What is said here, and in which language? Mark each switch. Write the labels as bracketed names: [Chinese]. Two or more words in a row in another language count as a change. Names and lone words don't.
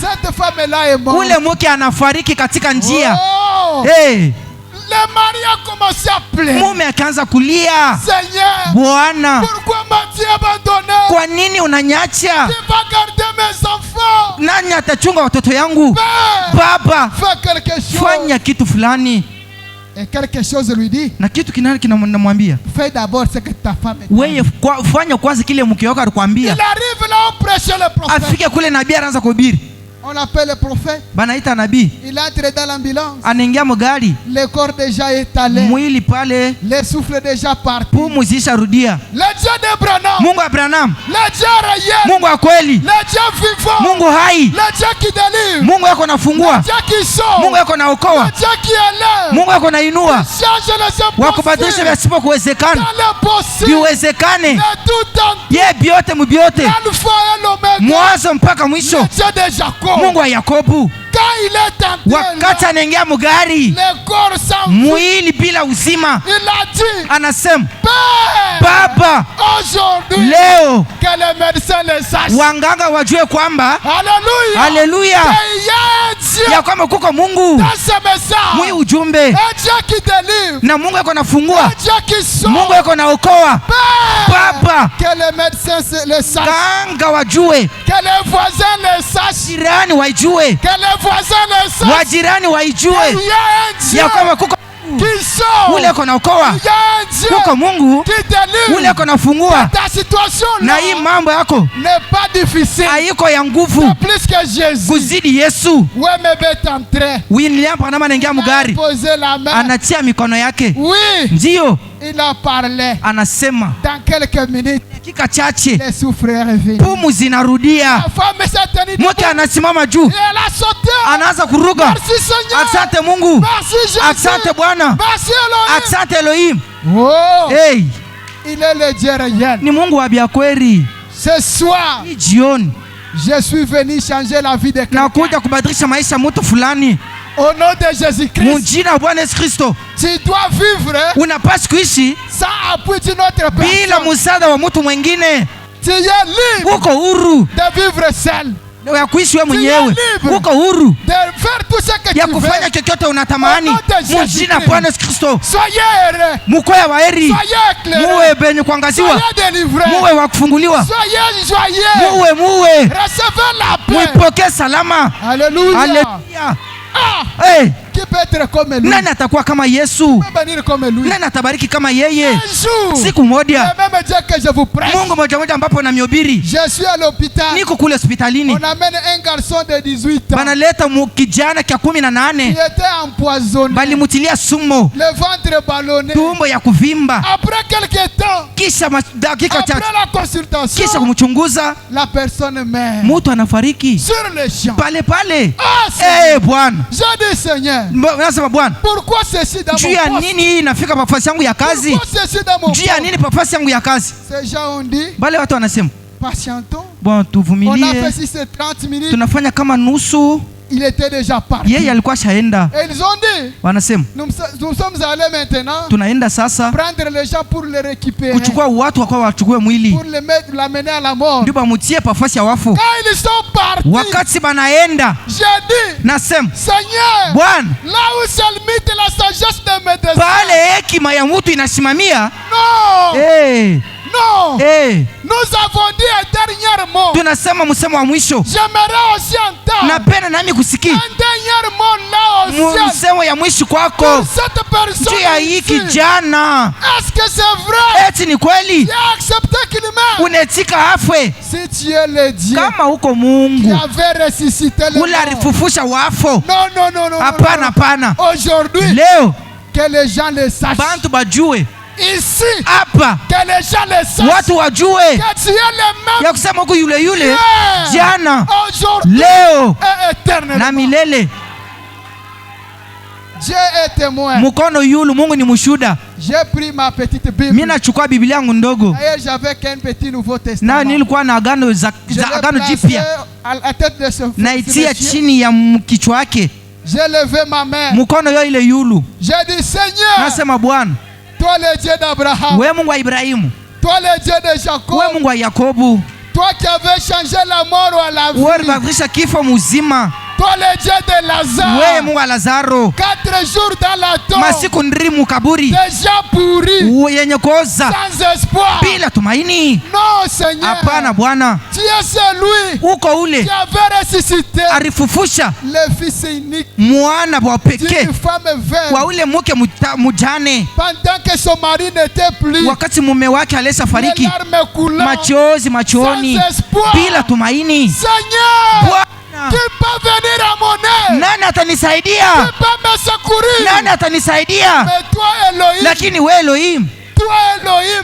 [French] cette femme-là est morte. [Swahili] ule mke anafariki katika njia. Oh! Hey, [French] Le mari a commencé à pleurer. [Swahili] mume akaanza kulia, [French] Seigneur, [Swahili] Bwana, [French] pourquoi m'as-tu abandonné? [Swahili] kwa nini unanyacha? [French] Tu vas garder mes enfants. [Swahili] Nani atachunga watoto yangu? [French] Père, [Swahili] Baba, [French] fais quelque chose. [Swahili] fanya kitu fulani. [French] Et quelque chose lui dit, [Swahili] Na kitu kinamwambia, [French] fais d'abord ce que ta femme est. [Swahili] wewe fanya kwanza kile mke wako [French] Il [Swahili] alikwambia. [French] arrive là, on prêche le prophète. [Swahili] Afike kule nabii anaanza kuhubiri, [French] On appelle le prophète. [Swahili] banaita nabii, [French] Il entre dans l'ambulance. [Swahili] anaingia mgari, [French] Le corps déjà étalé. [Swahili] mwili pale, [French] Le souffle déjà parti. [Swahili] pumu zisharudia. [French] Le Dieu d'Abraham. [Swahili] Mungu wa Abrahamu, [French] Le Dieu réel. [Swahili] Mungu wa kweli, [French] Le Dieu vivant. [Swahili] Mungu hai, [French] Le Dieu qui délivre. [Swahili] Mungu yako nafungua, [French] Le Dieu qui sauve. [Swahili] Mungu yako [French] Le [Swahili] naokoa, [French] Dieu qui élève. [Swahili] Mungu yako nainua, [French] Change les [Swahili] wa kubadilisha [French] impossibles. [Swahili] visipo kuwezekana [French] Dans l'impossible. [Swahili] viwezekane. [French] Le tout entier. [Swahili] Ye byote mubyote, [French] L'alpha et l'oméga. [Swahili] mwanzo mpaka [French] Le [Swahili] mwisho, [French] Dieu de Jacob. [Swahili] Mungu wa Yakobu. [French] Quand il est entré [Swahili] Wakati [French] là, [Swahili] anaingia mugari, [French] le corps sans vie, [Swahili] mwili bila uzima, [French] il a dit, [Swahili] anasema [French] Père, [Swahili] Baba, [French] aujourd'hui, [Swahili] leo [French] que les médecins le sachent. [Swahili] wanganga wajue kwamba [French] Alléluia. [Swahili] haleluya, [French] Il y a un Dieu [Swahili] ya kwamba kuko Mungu [French] dans ce [Swahili] mwi [French] message. [Swahili] ujumbe, [French] Un Dieu qui délivre. [Swahili] na Mungu yako nafungua, [French] Un Dieu qui sauve. [Swahili] Mungu yako naokoa. [French] Père, [Swahili] Baba, [French] que les médecins le sachent. [Swahili] kanga wajue, [French] Que les voisins le sachent. [Swahili] jirani waijue, [French] Que les voisins le sachent. [Swahili] wajirani [French] Il [Swahili] waijue [French] y a un Dieu [Swahili] ya kwamba kuko [French] qui sauve. [Swahili] ule yako naokoa, [French] Il y a un Dieu [Swahili] kuko Mungu [French] qui [Swahili] ule [French] délivre. [Swahili] yako nafungua. [French] Ta situation [Swahili] Na hii [French] là [Swahili] mambo yako [French] n'est pas difficile. [Swahili] haiko ya nguvu [French] C'est plus que Jésus. [Swahili] kuzidi Yesu. [French] Ouais, mais est entré. [Swahili] William Branham anaingia [French] Il a [Swahili] mgari, [French] posé la main. [Swahili] anatia mikono yake, [French] Oui, [Swahili] ndiyo [French] il a parlé. [Swahili] anasema [French] Dans quelques minutes, [Swahili] dakika chache [French] les souffles est revenu. [Swahili] pumu zinarudia, [French] La femme s'est tenue [Swahili] mke [French] debout. [Swahili] anasimama juu, [French] Et elle a sauté. [Swahili] anaanza kuruga. [French] Merci Seigneur. [Swahili] Asante Mungu, [French] Merci Jésus. [Swahili] asante Bwana, [French] Merci Elohim. [Swahili] asante Elohim. Oh, Hey, [French] il est le Dieu réel. [Swahili] ni Mungu wa byakweli. [French] Ce soir, [Swahili] Hii jioni [French] je suis venu changer la vie de quelqu'un. [Swahili] nakuja kubadilisha maisha ya mtu fulani [French] Au nom de Jésus-Christ, [Swahili] mujina wa Bwana Yesu Kristo. [French] tu dois vivre [Swahili] Unapaswa kuishi [French] sans appui d'une autre [Swahili] bila [French] personne. [Swahili] msaada wa mtu mwingine. [French] Tu es libre [Swahili] Uko huru [French] de vivre seul, [Swahili] ya kuishi wewe mwenyewe, [French] libre. [Swahili] uko huru [French] de faire tout ce que [Swahili] ya [French] tu veux. [Swahili] kufanya chochote unatamani. [French] Au nom de [Swahili] Mujina [French] Jésus-Christ. [Swahili] Bwana Yesu Kristo, [French] Soyez heureux, [Swahili] mukoya wa heri, [French] soyez éclairés, [Swahili] muwe benye kuangaziwa, [French] soyez délivrés, [Swahili] muwe wa kufunguliwa, [French] soyez joyeux, [Swahili] muwe [French] recevez la paix. [Swahili] muipokee salama. [French] Alléluia. [Swahili] Haleluya. Ah, Hey, [French] Qui peut être comme lui? [Swahili] Nani atakuwa kama Yesu? [French] Comme lui? [Swahili] Nani atabariki kama yeye? [French] Un jour, [Swahili] siku moja, [French] le même Dieu que je vous prêche, [Swahili] Mungu moja moja ambapo namhubiri, [French] je suis à l'hôpital. [Swahili] niko kule hospitalini, [French] On amène un garçon de 18 ans. [Swahili] banaleta kijana kia 18, [French] Il était empoisonné. [Swahili] balimutilia sumo, [French] Le ventre ballonné. [Swahili] tumbo ya kuvimba. [French] Après quelques temps, [Swahili] Kisha dakika [French] après [Swahili] chache, [French] la consultation, [Swahili] kisha kumchunguza, [French] la personne meurt. [Swahili] mtu anafariki [French] Sur le champ. [Swahili] pale pale. [French] Ah, Seigneur. [Swahili] Bwana, [French] Je dis Seigneur, [Swahili] nasema Bwana, [French] pourquoi ceci dans [Swahili] juu [French] mon [Swahili] ya [French] poste? [Swahili] nini hii inafika pafasi yangu ya kazi? [French] Pourquoi ceci dans mon [Swahili] Juu ya [French] poste? [Swahili] nini pafasi yangu ya kazi? [French] Ces gens ont dit, [Swahili] Bale watu wanasema [French] patientons. [Swahili] Bwana, [French] On a [Swahili] tuvumilie, [French] fait 6 minutes. [Swahili] tunafanya kama nusu. [French] Il était déjà parti. [Swahili] Yeye alikuwa shaenda. [French] Et ils ont dit, [Swahili] Wanasema [French] nous sommes allés maintenant [Swahili] tunaenda sasa [French] prendre les gens pour les récupérer, [Swahili] kuchukua watu wakawa wachukue mwili [French] pour l'amener à la mort. [Swahili] ndio bamutie pafasi ya wafu. [French] Quand ils sont partis, [Swahili] Wakati banaenda, [French] j'ai dit, [Swahili] nasema [French] Seigneur, [Swahili] Bwana, [French] là où se limite la sagesse de mes desseins, [Swahili] pale hekima ya mtu inasimamia. [French] non, non, Nous avons dit un dernier mot. [Swahili] Tunasema msemo wa mwisho. [French] J'aimerais aussi entendre [Swahili] Napenda nami kusikia [French] un dernier mot là au ciel. [Swahili] msemo ya mwisho kwako [French] Pour cette personne [Swahili] juu ya hii [French] ici. [Swahili] kijana. [French] Est-ce que c'est vrai? [Swahili] Eti ni kweli [French] Tu as accepté qu'il meure? [Swahili] unetika afwe? [French] Si tu es le Dieu [Swahili] Kama uko [French] qui [Swahili] Mungu [French] avait ressuscité le [Swahili] ule [French] mort. [Swahili] alifufusha wafo. [French] Non. [Swahili] Hapana, hapana. [French] Aujourd'hui, [Swahili] Leo [French] que les gens le sachent. [Swahili] bantu bajue [French] Ici, [Swahili] hapa, [French] que les gens le sachent. [Swahili] watu wajue [French] Que tu es le même [Swahili] ya kusema huku yule yule jana, [French] aujourd'hui [Swahili] leo [French] et éternellement. [Swahili] na milele. [French] Dieu est témoin. [Swahili] Mkono yulu, Mungu ni mshuhuda. [French] J'ai pris ma petite Bible. [Swahili] Mimi nachukua Biblia yangu ndogo, [French] D'ailleurs, j'avais qu'un petit Nouveau Testament. [Swahili] na nilikuwa na agano za [French] Je l'ai [Swahili] agano [French] placé [Swahili] jipya, [French] à la tête de ce [Swahili] naitia [French] monsieur. [Swahili] chini ya kichwa yake, [French] J'ai levé ma main. [Swahili] mkono yo ile yulu. [French] J'ai dit, Seigneur, [Swahili] Nasema Bwana, [French] toi le Dieu d'Abraham, [Swahili] wewe Mungu wa Ibrahimu, [French] toi le Dieu de Jacob, [Swahili] wewe Mungu wa Yakobo, [French] toi qui avais changé la mort à la vie, [Swahili] wewe ulibadilisha kifo mzima, [French] toi le Dieu de [Swahili] wewe [French] Lazare, [Swahili] Mungu wa Lazaro, [French] 4 jours dans la tombe, [Swahili] masiku ndiri kaburi [French] déjà pourri, [Swahili] yenye kuoza [French] sans espoir. [Swahili] bila tumaini. [French] Non, Seigneur, [Swahili] Hapana Bwana, [French] tu es celui [Swahili] uko ule [French] qui avait ressuscité [Swahili] alifufusha [French] le fils unique [Swahili] mwana wa pekee [French] d'une femme veuve [Swahili] wa ule mke mjane, [French] pendant que son mari n'était plus. [Swahili] wakati mume wake alisha [French] Les [Swahili] fariki, [French] larmes coulant, [Swahili] machozi machoni, [French] sans espoir. [Swahili] bila tumaini. [French] Seigneur, [Swahili] Bwana, [French] qui peut venir à mon aide? [Swahili] nani atanisaidia? [French] Qui peut me secourir? [Swahili] Nani atanisaidia? [French] Mais toi, Elohim, [Swahili] Lakini we Elohim, [French] toi, Elohim,